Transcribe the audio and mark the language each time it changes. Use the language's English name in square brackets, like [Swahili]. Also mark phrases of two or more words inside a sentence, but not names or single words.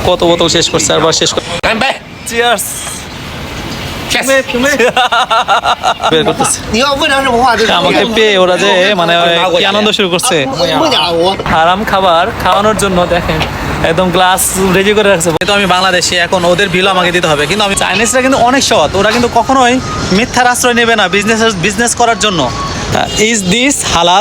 [Bangla] কত বোতল শেষ করছে আর শেষ করে চিয়ার্স বের করতেছে [Chinese] 你要问他什么话，就是 [Bangla] আমাকে পেয়ে ওরা যে মানে কি আনন্দ শুরু করছে [Chinese] 不鸟我。 [Bangla] হারাম খাবার খাওয়ানোর জন্য দেখেন একদম গ্লাস রেডি করে রাখছে। তো আমি বাংলাদেশি, এখন ওদের বিল আমাকে দিতে হবে, কিন্তু আমি চাইনিজরা কিন্তু অনেক সৎ, ওরা কিন্তু কখনোই মিথ্যার আশ্রয় নেবে না বিজনেস করার জন্য। [English] Is this halal?